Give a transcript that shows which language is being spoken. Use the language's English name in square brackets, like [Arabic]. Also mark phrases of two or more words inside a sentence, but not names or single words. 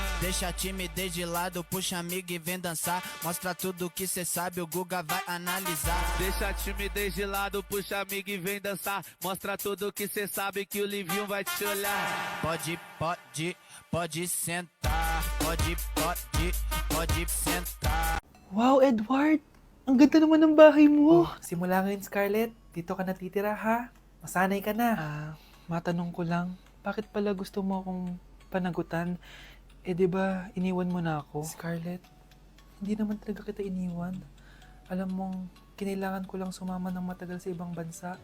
[Portuguese] Deixa a timidez de lado, puxa amigo e vem dançar. Mostra tudo que cê sabe, o Guga vai analisar. Deixa a timidez de lado, puxa amigo e vem dançar. Mostra tudo que cê sabe que o Livinho vai te olhar. Pode sentar. Pode sentar. [English] Wow, Edward! [Filipino] Ang ganda naman ng bahay mo. Simula ngayon, Scarlett. Dito ka natitira, ha? Masanay ka na. Matanong ko lang, bakit pala gusto mo akong panagutan? Eh, di ba, iniwan mo na ako? Scarlett, hindi naman talaga kita iniwan. Alam mong, kinailangan ko lang sumama ng matagal sa ibang bansa.